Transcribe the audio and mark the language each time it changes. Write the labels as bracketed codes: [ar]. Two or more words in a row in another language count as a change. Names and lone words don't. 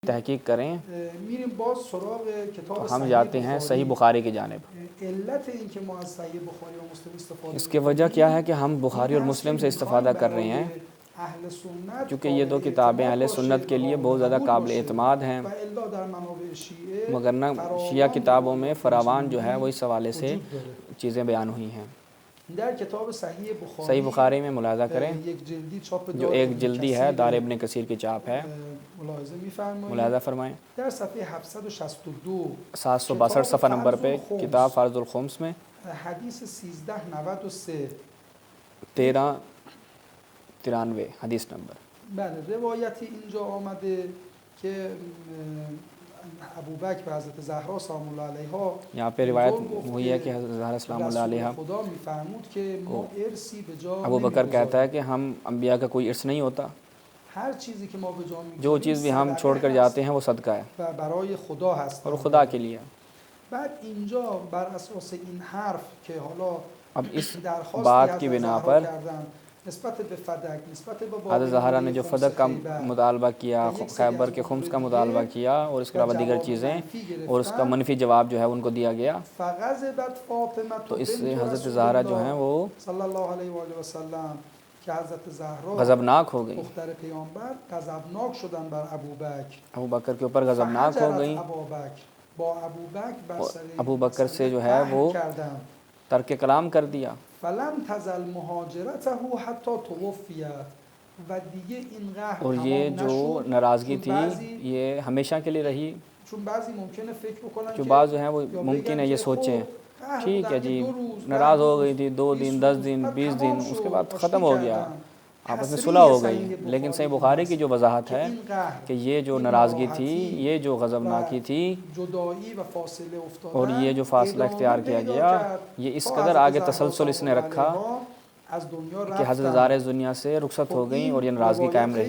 [ur] تحقیق کریں [fa] میریم باز سراغ کتاب [ur] ہم جاتے ہیں صحیح بخاری کی جانب۔ [fa] علت این که ما از صحیح بخاری و مسلم استفاده [ur] اس کی وجہ کیا ہے کہ ہم بخاری اور مسلم سے استفادہ کر رہے ہیں اہل سنت کیونکہ یہ دو کتابیں اہل سنت کے لیے بہت زیادہ قابل اعتماد ہیں، مگر نہ شیعہ کتابوں میں فراوان جو ہے وہ اس حوالے سے چیزیں بیان ہوئی ہیں۔ [fa] در کتاب [ur] صحیح بخاری میں ملاحظہ کریں جو ایک جلدی ہے، دار ابن کثیر کی چاپ ہے، ملاحظہ فرمائیں [fa] در صفحه 762 [ur] 762 صفحہ نمبر پہ کتاب فرض الخمس میں [fa] حدیث 1393 [ur] 1393 حدیث نمبر، [fa] بله روایتی اینجا آمده که ابوبکر به حضرت زهرا [ar] سلام الله علیها [ur] یہاں پہ روایت ہوئی ہے کہ حضرت زہرا [ar] سلام اللہ علیہ [fa] خدا میفرمود که ما ارثی به جا [ur] ابو بکر کہتا ہے کہ ہم انبیاء کا کوئی ارث نہیں ہوتا، [fa] هر چیزی که ما به جا میگذاریم [ur] جو چیز بھی ہم چھوڑ کر جاتے ہیں وہ صدقہ ہے [fa] و برای خدا هست [ur] اور خدا کے لیے۔ [fa] بعد اینجا بر اساس این حرف که حالا [ur] اب اس [fa] درخواست [ur] بات کی بنا پر [fa] نسبت به فدک نسبت به [ur] حضرت زہرا نے جو فدق کا مطالبہ کیا، خیبر کے خمس کا مطالبہ کیا اور اس کے علاوہ دیگر چیزیں، اور اس کا منفی جواب جو ہے ان کو دیا گیا، تو اس سے حضرت زہرا جو ہیں وہ [ar] صلی اللہ علیہ وآلہ وسلم [ur] کہ حضرت زہرا غضبناک ہو گئیں، [fa] دختر پیامبر غضبناک شدن بر ابوبکر، [ur] ابوبکر کے اوپر غضبناک ہو گئیں، [fa] با ابوبکر بر سر [ur] ابوبکر سے جو ہے وہ ترک کلام کر دیا، [ar] فلم تزل مهاجرته حتی توفیت و [fa] دیگه این قهر [ur] اور یہ جو ناراضگی تھی یہ ہمیشہ کے لیے رہی، [fa] چون بعضی ممکنه فکر بکنن [ur] جو بعض جو ہیں وہ ممکن ہے یہ سوچیں ٹھیک ہے جی ناراض ہو گئی تھی 2 دن 10 دن 20 دن اس کے بعد ختم ہو گیا، آپس میں صلح ہو گئی، لیکن صحیح بخاری کی جو وضاحت ہے کہ یہ جو ناراضگی تھی، یہ جو غضبناکی تھی اور یہ جو فاصلہ اختیار کیا گیا، یہ اس قدر آگے تسلسل اس نے رکھا کہ حضرت زہرا اس دنیا سے رخصت ہو گئیں اور یہ ناراضگی قائم رہی۔